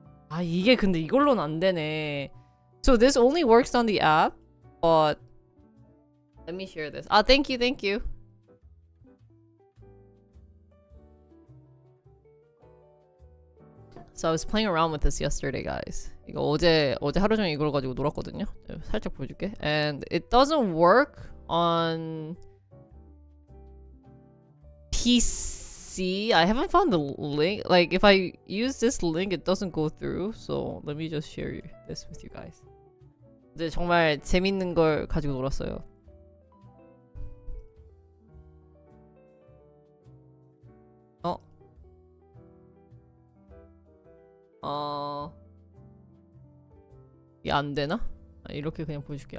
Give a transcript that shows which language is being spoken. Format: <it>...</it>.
<ko>아, 이게 근데 이걸로는 안 되네.</ko> <en>So this only works on the app, but let me share this. Ah, thank you, thank you. So I was playing around with this yesterday, guys.</en> <ko>이거 어제 하루 종일 이걸 가지고 놀았거든요. 살짝 보여줄게.</ko> <en>And it doesn't work on PC. I haven't found the link. Like if I use this link, it doesn't go through. So let me just share this with you guys.</en> <ko>이제 정말 재밌는 걸 가지고 놀았어요. 이게 안 되나? 아, 이렇게 그냥 보여줄게.</ko>